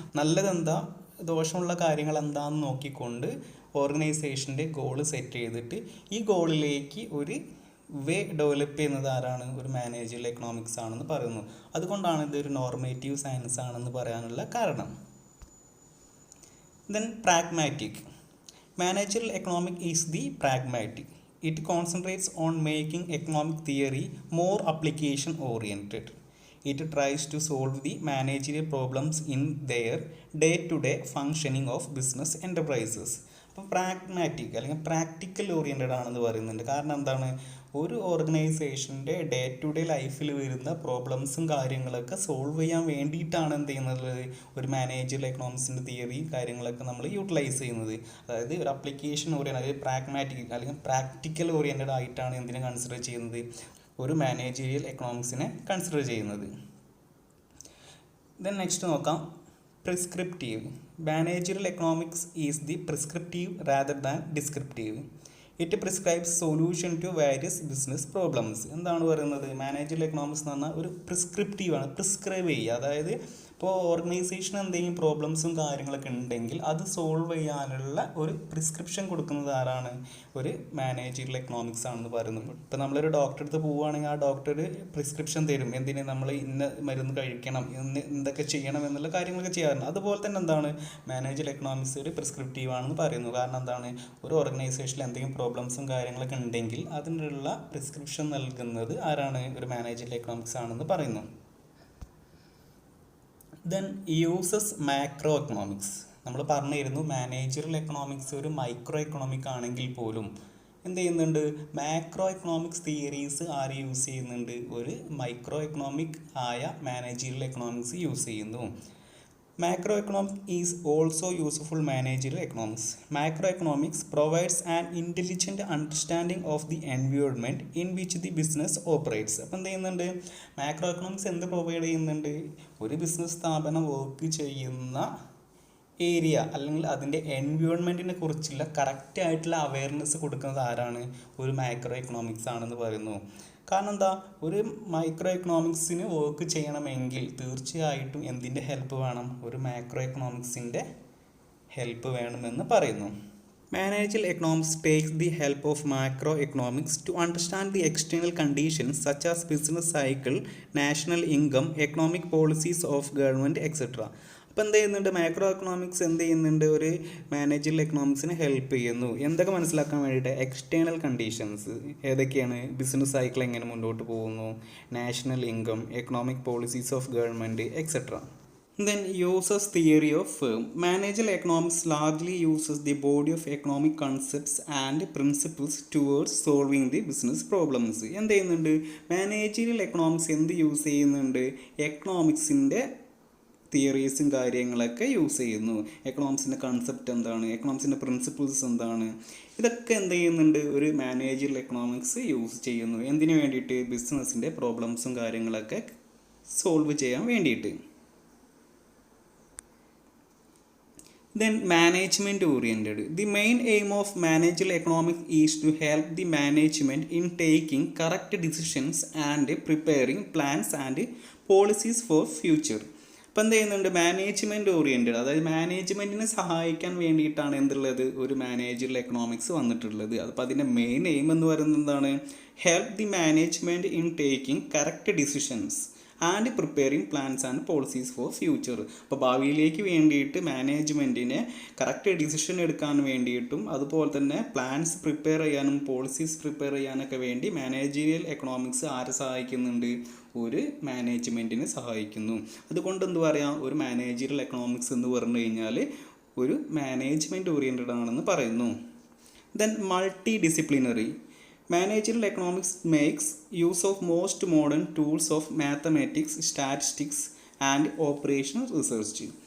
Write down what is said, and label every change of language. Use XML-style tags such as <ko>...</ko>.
<ml>നല്ലതെന്താ, ദോഷമുള്ള കാര്യങ്ങൾ എന്താണെന്ന് നോക്കിക്കൊണ്ട് ഓർഗനൈസേഷൻ്റെ ഗോള് സെറ്റ് ചെയ്തിട്ട് ഈ ഗോളിലേക്ക് ഒരു വേ ഡെവലപ്പ് ചെയ്യുന്നത് ആരാണ്, ഒരു മാനേജറിയൽ എക്കണോമിക്സ് ആണെന്ന് പറയുന്നു. അതുകൊണ്ടാണ് ഇതൊരു നോർമേറ്റീവ് സയൻസ് ആണെന്ന് പറയാനുള്ള കാരണം.</ml> <en>Then pragmatic. Managerial economic is the pragmatic. It concentrates on making economic theory more application oriented. It tries to solve the managerial problems in their day-to-day functioning of business enterprises.</en> <ml>അപ്പോൾ pragmatic അല്ലെങ്കിൽ practical oriented ആണെന്ന് പറയുന്നുണ്ട്. കാരണം എന്താണ്, ഒരു ഓർഗനൈസേഷൻ്റെ day to day ലൈഫിൽ വരുന്ന പ്രോബ്ലംസും കാര്യങ്ങളൊക്കെ സോൾവ് ചെയ്യാൻ വേണ്ടിയിട്ടാണ് എന്ത് ചെയ്യുന്നത്, ഒരു മാനേജറിയൽ എക്കണോമിക്സിൻ്റെ തിയറി കാര്യങ്ങളൊക്കെ നമ്മൾ യൂട്ടിലൈസ് ചെയ്യുന്നത്. അതായത് ഒരു അപ്ലിക്കേഷൻ ഓറിയൻറ്റഡ്, അതായത് പ്രാഗ്മാറ്റിക് അല്ലെങ്കിൽ പ്രാക്ടിക്കൽ ഓറിയൻറ്റഡ് ആയിട്ടാണ് എന്തിനെ കൺസിഡർ ചെയ്യുന്നത്, ഒരു മാനേജറിയൽ എക്കണോമിക്സിനെ കൺസിഡർ ചെയ്യുന്നത്. ദെൻ നെക്സ്റ്റ് നോക്കാം,</ml> <en>Prescriptive. Managerial economics is the prescriptive rather than descriptive. It prescribes solution to various business problems.</en> <ml>എന്താണ് പറയുന്നത്? മാനേജറിയൽ എക്കണോമിക്സ് എന്ന് പറഞ്ഞാൽ ഒരു പ്രിസ്ക്രിപ്റ്റീവ് ആണ്, പ്രിസ്ക്രൈബ് ചെയ്യുക. അതായത് ഇപ്പോൾ ഓർഗനൈസേഷൻ എന്തെങ്കിലും പ്രോബ്ലംസും കാര്യങ്ങളൊക്കെ ഉണ്ടെങ്കിൽ അത് സോൾവ് ചെയ്യാനുള്ള ഒരു പ്രിസ്ക്രിപ്ഷൻ കൊടുക്കുന്നത് ആരാണ്? ഒരു മാനേജറിയൽ എക്കണോമിക്സ് ആണെന്ന് പറയുന്നത്. ഇപ്പോൾ നമ്മളൊരു ഡോക്ടറെ അടുത്ത് പോവുകയാണെങ്കിൽ ആ ഡോക്ടർ പ്രിസ്ക്രിപ്ഷൻ തരും, എന്തിന് നമ്മൾ ഇന്ന മരുന്ന് കഴിക്കണം, എന്തൊക്കെ ചെയ്യണം എന്നുള്ള കാര്യങ്ങളൊക്കെ ചെയ്യാറുണ്ട്. അതുപോലെ തന്നെ എന്താണ് മാനേജറിയൽ എക്കണോമിക്സ് ഒരു പ്രിസ്ക്രിപ്റ്റീവ് ആണെന്ന് പറയുന്നു. കാരണം എന്താണ്, ഒരു ഓർഗനൈസേഷനിൽ എന്തെങ്കിലും പ്രോബ്ലംസും കാര്യങ്ങളൊക്കെ ഉണ്ടെങ്കിൽ അതിനുള്ള പ്രിസ്ക്രിപ്ഷൻ നൽകുന്നത് ആരാണ്? ഒരു മാനേജറിയൽ എക്കണോമിക്സ് ആണെന്ന് പറയുന്നു.</ml> <en>Then uses macro economics.</en> <ml>നമ്മൾ പറഞ്ഞിരുന്നു മാനേജറിയൽ എക്കണോമിക്സ് ഒരു മൈക്രോ എക്കണോമിക് ആണെങ്കിൽ പോലും എന്ത് ചെയ്യുന്നുണ്ട്, മാക്രോ എക്കണോമിക്സ് തിയറീസ് ആര് യൂസ് ചെയ്യുന്നുണ്ട്? ഒരു മൈക്രോ എക്കണോമിക് ആയ മാനേജറിയൽ എക്കണോമിക്സ് യൂസ് ചെയ്യുന്നു.</ml> <en>Macroeconomics is also useful managerial economics. Macroeconomics provides an intelligent understanding of the environment in which the business operates.</en> <ml>അപ്പം എന്ത് ചെയ്യുന്നുണ്ട്, മാക്രോ എക്കണോമിക്സ് എന്ത് പ്രൊവൈഡ് ചെയ്യുന്നുണ്ട്? ഒരു ബിസിനസ് സ്ഥാപനം വർക്ക് ചെയ്യുന്ന ഏരിയ അല്ലെങ്കിൽ അതിൻ്റെ എൻവയോൺമെൻറ്റിനെ കുറിച്ചുള്ള കറക്റ്റായിട്ടുള്ള അവയർനെസ് കൊടുക്കുന്നത് ആരാണ്? ഒരു മാക്രോ എക്കണോമിക്സ് ആണെന്ന് പറയുന്നു. കാരണം എന്താ, ഒരു മൈക്രോ എക്കണോമിക്സിന് വർക്ക് ചെയ്യണമെങ്കിൽ തീർച്ചയായിട്ടും എന്തിൻ്റെ ഹെൽപ്പ് വേണം? ഒരു മാക്രോ എക്കണോമിക്സിൻ്റെ ഹെൽപ്പ് വേണമെന്ന് പറയുന്നു.</ml> <en>Managerial economics takes the help of macroeconomics to understand the external conditions such as business cycle, national income, economic policies of government, etc.</en> <ml>അപ്പോൾ എന്ത് ചെയ്യുന്നുണ്ട്, മാക്രോ എക്കണോമിക്സ് എന്ത് ചെയ്യുന്നുണ്ട്, ഒരു മാനേജറിയൽ എക്കണോമിക്സിനെ ഹെൽപ്പ് ചെയ്യുന്നു. എന്തൊക്കെ മനസ്സിലാക്കാൻ വേണ്ടിയിട്ട്? എക്സ്റ്റേണൽ കണ്ടീഷൻസ് ഏതൊക്കെയാണ്? ബിസിനസ് സൈക്കിൾ എങ്ങനെ മുന്നോട്ട് പോകുന്നു, national income, economic policies of government, etcetera.</ml> <en>Then uses theory of firm. Managerial economics largely uses the body of economic concepts and principles towards solving the business problems.</en> <ml>എന്ത് ചെയ്യുന്നുണ്ട്, managerial economics എന്ത് use ചെയ്യുന്നുണ്ട്? എക്കണോമിക്സിൻ്റെ തിയറീസും കാര്യങ്ങളൊക്കെ use ചെയ്യുന്നു. എക്കണോമിക്സിൻ്റെ concept എന്താണ്, എക്കണോമിക്സിൻ്റെ principles എന്താണ്, ഇതൊക്കെ എന്ത് ചെയ്യുന്നുണ്ട്, ഒരു മാനേജറിയൽ എക്കണോമിക്സ് യൂസ് ചെയ്യുന്നു. എന്തിനു വേണ്ടിയിട്ട്? ബിസിനസ്സിൻ്റെ പ്രോബ്ലംസും കാര്യങ്ങളൊക്കെ സോൾവ് ചെയ്യാൻ വേണ്ടിയിട്ട്.</ml> <en>Then management oriented. The main aim of managerial economics is to help the management in taking correct decisions and preparing plans and policies for future.</en> <ml>ഇപ്പം എന്ത് ചെയ്യുന്നുണ്ട്, മാനേജ്മെൻറ്റ് ഓറിയൻറ്റഡ്, അതായത് മാനേജ്മെൻറ്റിനെ സഹായിക്കാൻ വേണ്ടിയിട്ടാണ് എന്തുള്ളത്, ഒരു മാനേജറിയൽ എക്കണോമിക്സ് വന്നിട്ടുള്ളത്. അപ്പോൾ അതിൻ്റെ മെയിൻ എയിം എന്ന് പറയുന്നത് എന്താണ്?</ml> <en>Help the management in taking correct decisions and preparing plans and policies for future.</en> <ml>അപ്പോൾ ഭാവിയിലേക്ക് വേണ്ടിയിട്ട് മാനേജ്മെൻറ്റിനെ കറക്റ്റ് ഡിസിഷൻ എടുക്കാൻ വേണ്ടിയിട്ടും അതുപോലെ തന്നെ പ്ലാൻസ് പ്രിപ്പയർ ചെയ്യാനും പോളിസീസ് പ്രിപ്പയർ ചെയ്യാനൊക്കെ വേണ്ടി മാനേജറിയൽ എക്കണോമിക്സ് ആരെ സഹായിക്കുന്നുണ്ട്? ഒരു മാനേജ്മെൻറ്റിനെ സഹായിക്കുന്നു. അതുകൊണ്ട് എന്ത് പറയാം, ഒരു മാനേജറിയൽ എക്കണോമിക്സ് എന്ന് പറഞ്ഞു കഴിഞ്ഞാൽ ഒരു മാനേജ്മെൻറ്റ് ഓറിയൻറ്റഡ് ആണെന്ന് പറയുന്നു.</ml> <en>Then multidisciplinary. Managerial economics makes use of most modern tools of mathematics, statistics and operational research.</en>